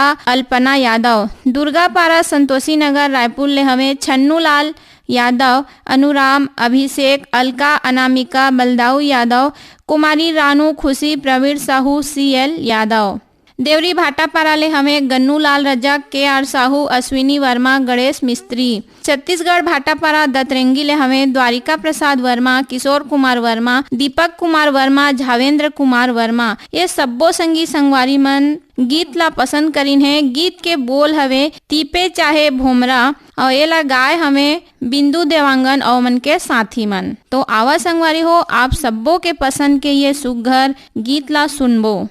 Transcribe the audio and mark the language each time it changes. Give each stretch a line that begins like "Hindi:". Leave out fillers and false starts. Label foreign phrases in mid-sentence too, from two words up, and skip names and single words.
Chhattisgarhi: अल्पना यादव, दुर्गापारा संतोषी नगर रायपुर ले हमें छन्नू लाल यादव, अनुराम, अभिषेक, अलका, अनामिका, बलदाऊ यादव, कुमारी रानू, खुशी, प्रवीण साहू, CL यादव, देवरी भाटापारा ले हमें गन्नू लाल रजक, KR साहू, अश्विनी वर्मा, गणेश मिस्त्री, छत्तीसगढ़ भाटापारा दतरंगी ले हमें द्वारिका प्रसाद वर्मा, किशोर कुमार वर्मा, दीपक कुमार वर्मा, झावेंद्र कुमार वर्मा। ये सब्बो संगी संगवारी मन गीत ला पसंद करीन है। गीत के बोल हवे तीपे चाहे भोमरा और ये ला गाय हमें बिंदु देवांगन और मन के साथी मन। तो आवा संगवारी हो, आप सब्बो के पसंद के ये सुघर गीत ला सुनबो।